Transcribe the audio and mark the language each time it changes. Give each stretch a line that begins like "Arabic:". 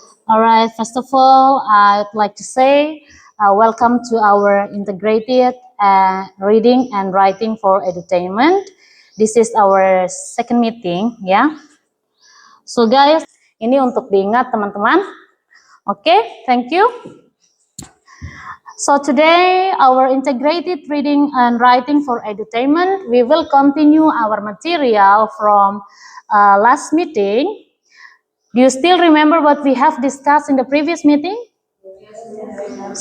English: Alright, first of all, I'd like to say welcome to our integrated reading and writing for edutainment. This is our second meeting, ya. So guys,
Indonesian: ini untuk diingat teman-teman.
English: Okay, thank you. So today, our integrated reading and writing for edutainment, we will continue our material from last meeting. Do you still remember what we have discussed in the previous meeting? Yes.